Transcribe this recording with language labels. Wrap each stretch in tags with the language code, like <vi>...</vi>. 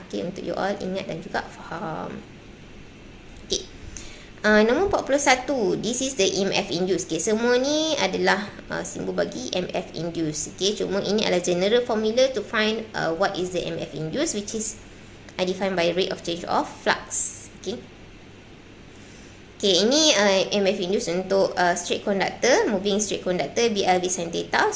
<ms>Okay, untuk</ms> <en>you all</en> <ms>ingat dan juga faham. Okay. Nombor</ms> <en>41, this is the EMF induced.</en> <ms>Okay, semua ni adalah simbol bagi EMF induced.</ms> <en>Okay,</en> <ms>cuma ini adalah</ms> <en>general formula to find what is the EMF induced, which is defined by rate of change of flux. Okay. Okay,</en> <ms>ini</ms> <en>EMF induced</en> <ms>untuk</ms> <en>straight conductor, moving straight conductor, BL V sin theta.</en>